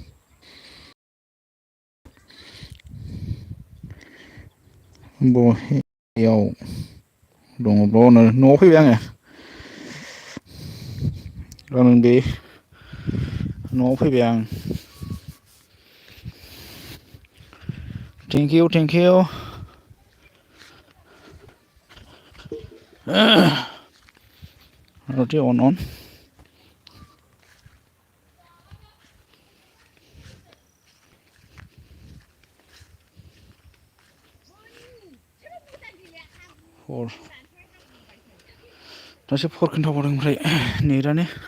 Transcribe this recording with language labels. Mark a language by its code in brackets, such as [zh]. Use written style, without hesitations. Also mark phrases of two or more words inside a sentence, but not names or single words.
[brx] बहेयाव दङब्ला न'आव फैबाय आङो। गाबोन बे न'आव फैबाय आं। [en] Thank you, thank you. Already on. Four. [brx] दासो 4 खोन्थाबावदों ओमफ्राय नेटानो